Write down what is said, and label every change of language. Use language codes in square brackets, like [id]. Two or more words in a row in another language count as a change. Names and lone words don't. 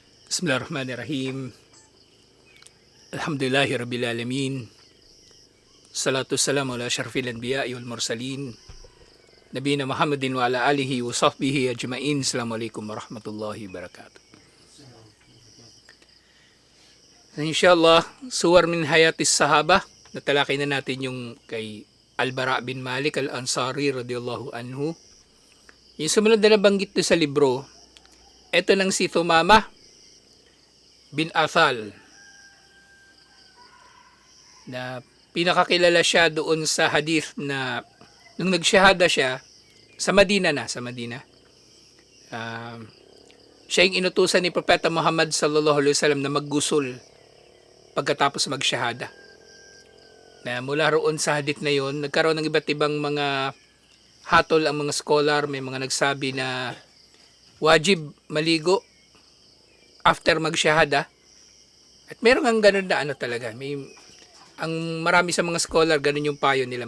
[ar] بسم الله الرحمن الرحيم. الحمد لله رب العالمين. الصلاة والسلام على أشرف الأنبياء والمرسلين. نبينا محمد وعلى آله وصحبه أجمعين. السلام عليكم ورحمة الله وبركاته. إن شاء الله، صور من حياة الصحابة. [tl] Natalakay na natin yung kay Al-Bara bin Malik Al-Ansari [ar] رضي الله عنه. [tl] Yung sumunod na nabanggit sa libro, ito ng si Thumama bin Athal, na pinakakilala siya doon sa hadith na nung nagsyahada siya sa Madina siya yung inutusan ni Propeta Muhammad [ar] صلى الله عليه وسلم [tl] na maggusul pagkatapos magsyahada. Na mula roon sa hadith na yon, nagkaroon ng iba't ibang mga hatol ang mga scholar. May mga nagsabi na wajib maligo after magsyahada. At meron ang ganun na talaga. Ang marami sa mga scholar, ganun yung payo nila.